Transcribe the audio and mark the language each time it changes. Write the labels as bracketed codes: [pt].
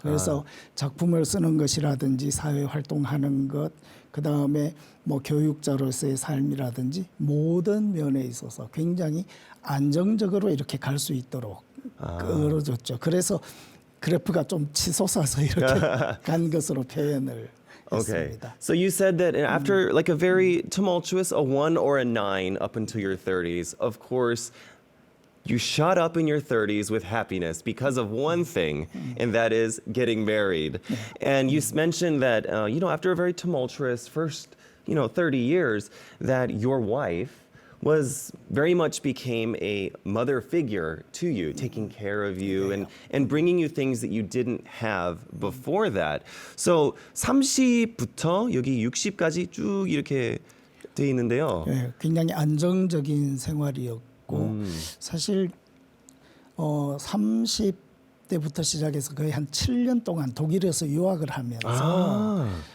[ko] 그래서 작품을 쓰는 것이라든지 사회 활동하는 것, 그 다음에 뭐 교육자로서의 삶이라든지 모든 면에 있어서 굉장히 안정적으로 이렇게 갈 수 있도록 끌어줬죠. 그래서 그래프가 좀 치솟아서 이렇게 간 것으로 표현을 [en] Okay. [ko] 했습니다. [en] So you said that after like a very tumultuous a 1 or a 9 up until your 30s, of course, you shot up in your 30s with happiness because of one thing, and that is getting married. And you mentioned that, you know, after a very tumultuous first, 30 years, that your wife was very much became a mother figure to you, taking care of you and bringing you things that you didn't have before that. [ko] So 30부터 여기 60까지 쭉 이렇게 돼 있는데요. 네, 굉장히 안정적인 생활이었고 사실 30대부터 시작해서 거의 한 7년 동안 독일에서 유학을 하면서